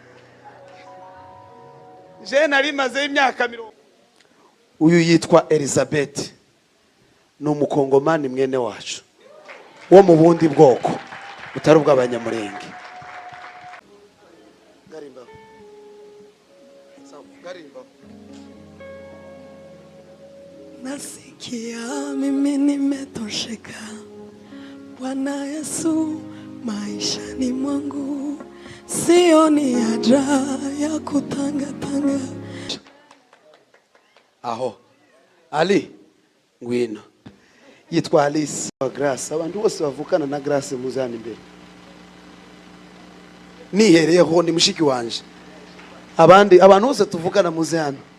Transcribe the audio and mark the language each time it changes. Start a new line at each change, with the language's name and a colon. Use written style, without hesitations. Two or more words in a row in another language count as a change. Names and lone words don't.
Kinyarwanda: Je nari maze imyaka 10. Uyu yitwa Elizabeth. Ni umukongomani mwene wacu. Wo mu bundi bwoko butari ubw'abanyamurenge. Garimba. Garimba.
Swahili: Nasikia mimi nimetosheka, Bwana Yesu maishani mwangu, sioni haja ya kutangatanga.
Kinyarwanda: Aho Ali ngwino yitwa Alice Grace. Abantu bose bavukana na Grace muzani imbere. Nihereyeho ni mushiki wanje. Abantu bose tuvukana muze hano.